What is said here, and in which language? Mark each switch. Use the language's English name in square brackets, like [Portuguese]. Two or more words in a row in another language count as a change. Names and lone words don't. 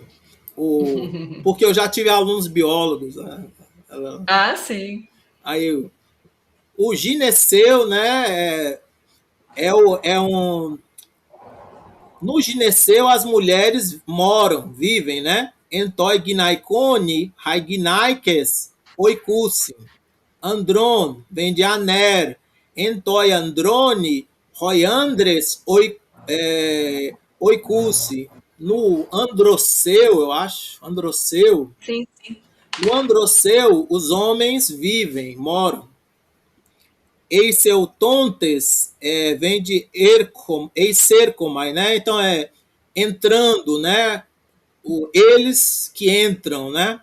[Portuguese] Porque eu já tive alunos biólogos. Sim. Aí, o gineceu, né? No gineceu, as mulheres vivem, né? [Greek] Ἐν τῷ γυναικῶνι, αἱ γυναῖκες, οἰκοῦσιν. [Portuguese] Andron, vem de aner. [Greek] Ἐν τῷ ἀνδρῶνι, οἱ ἄνδρες, οἰκοῦσι. [Portuguese] No androceu, eu acho. Androceu. Sim. No androceu, os homens vivem, moram. Eiseutontes vem de eisercomai, né? Então entrando, né? Eles que entram, né?